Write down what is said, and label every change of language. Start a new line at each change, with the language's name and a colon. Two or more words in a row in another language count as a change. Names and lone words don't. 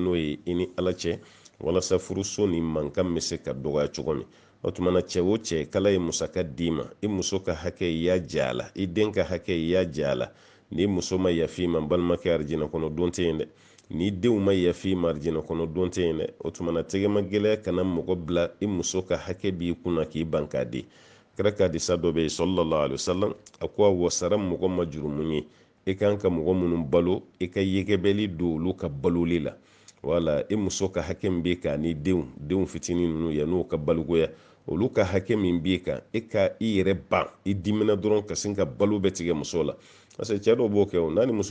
Bambara: n'o ye i ni ala cɛ walasa furuso ni mankan bɛ se ka dɔgɔya cogo min o tuma na cɛ o cɛ kala ye musaka d'i ma i muso ka hakɛ i y'a jɛ a la i den ka hakɛ i y'a jɛ a la ni muso ma yafi ma balimakɛ arijinɛ kɔnɔ don tɛ yen dɛ ni denw ma yafi ma arijinɛ kɔnɔ don tɛ yen dɛ o tuma na tɛgɛma gɛlɛya kana mɔgɔ bila i muso ka hakɛ b'i kunna k'i ban k'a di kira ka hadisa dɔ bɛ yen
Arabic: صلى الله عليه وسلم
Bambara: a ko a wasara mɔgɔ ma jurumu ye i kan ka mɔgɔ minnu balo i ka yɛgɛbɛli don olu ka baloli la wala i muso ka hakɛ min b'i kan ni denw fitinin ninnu yan'u ka balogoya olu ka hakɛ min b'i kan i ka i yɛrɛ ban i dimina dɔrɔn ka sin ka balo bɛ tigɛ muso la parce que cɛ dɔw b'o kɛ o n'a ni muso